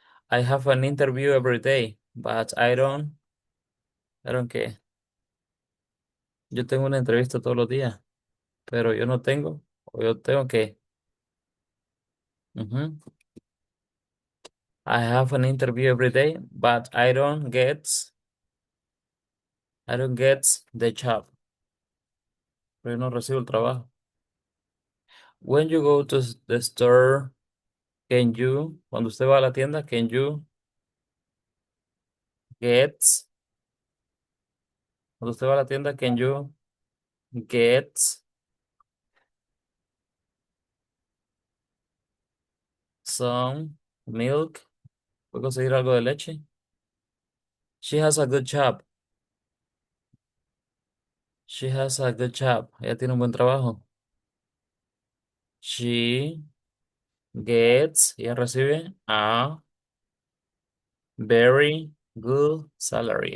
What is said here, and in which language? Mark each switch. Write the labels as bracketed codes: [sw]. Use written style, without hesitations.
[en] I have an interview every day, but I don't care. [es] Yo tengo una entrevista todos los días, pero yo no tengo, o yo tengo que. Ujú. [en] I have an interview every day, but I don't get the job. [es] Pero yo no recibo el trabajo. [en] When you go to the store, [es] cuando usted va a la tienda, [en] can you get, cuando usted va a la tienda, can you get some milk? [es] ¿Puedo conseguir algo de leche? [en] She has a good job. She has a good job. [es] Ella tiene un buen trabajo. [en] She [es] ella recibe [en] a very good salary.